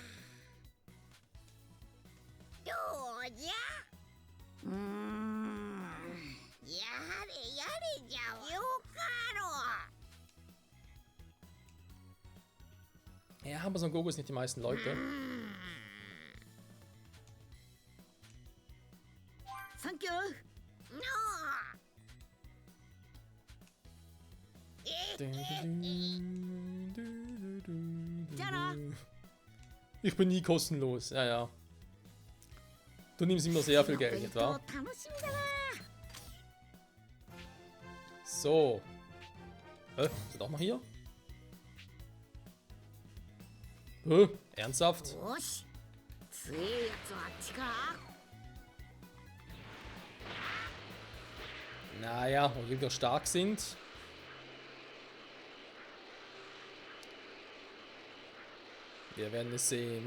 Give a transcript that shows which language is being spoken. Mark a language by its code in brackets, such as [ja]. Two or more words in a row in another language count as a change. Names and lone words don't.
[de] Ja, aber so ein Goku ist nicht die meisten Leute. [en] Thank you! [de] Tjena. Ich bin nie kostenlos, ja, ja. Du nimmst immer sehr viel Geld, nicht wahr? So. Ist er doch noch hier? Ernsthaft? [ja] よし強いやつはあっちか [de] Naja, und wenn wir stark sind. Wir werden es sehen.